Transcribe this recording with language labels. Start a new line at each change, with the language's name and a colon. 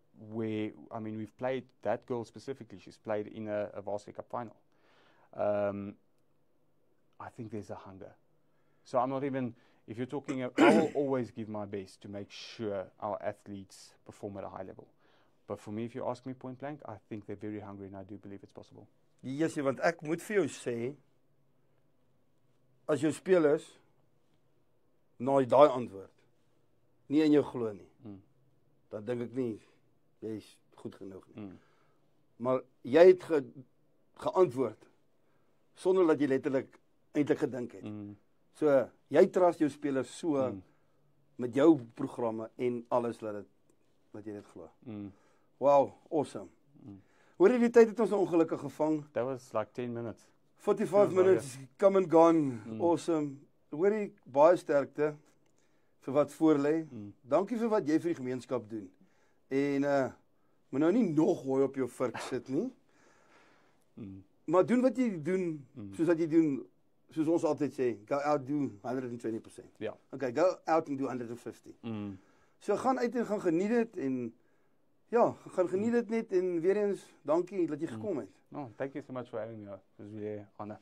English: We've played, that girl specifically, she's played in a Varsity Cup final. I think there's a hunger. So I'm not even, if you're talking, I will always give my best to make sure our athletes perform at a high level. But for me, if you ask me point blank, I think they're very hungry and I do believe it's possible.
Afrikaans: Yes, want ek moet vir jou sê, as jou spelers na daai antwoord nie in jou glo nie, dan dink ek nie jy is goed genoeg nie. Maar jy het geantwoord sonder dat jy letterlik eintlik gedink het. So jy trust jou spelers so met jou programme en alles dat jy dit glo.
English: Wow, awesome.
Afrikaans: Hoor jy die tyd het ons ongelukkig gevang?
English: That was like 10 minutes. 45 minutes, come and gone. Awesome.
Afrikaans: Hoor jy baie sterkte vir wat voor lê. Dankie vir wat jy vir die gemeenskap doen. En moet nou nie nog hooi op jou vurk sit nie. Maar doen wat jy doen, soos wat jy doen, soos ons altyd sê,
English: go out do 120%.
Afrikaans: Ja.
English: Okay, go out and do 150.
Afrikaans: So gaan uit en gaan geniet dit en gaan geniet dit net en weer eens dankie dat jy gekom het.
English: No, thank you so much for having me. It was really an honor.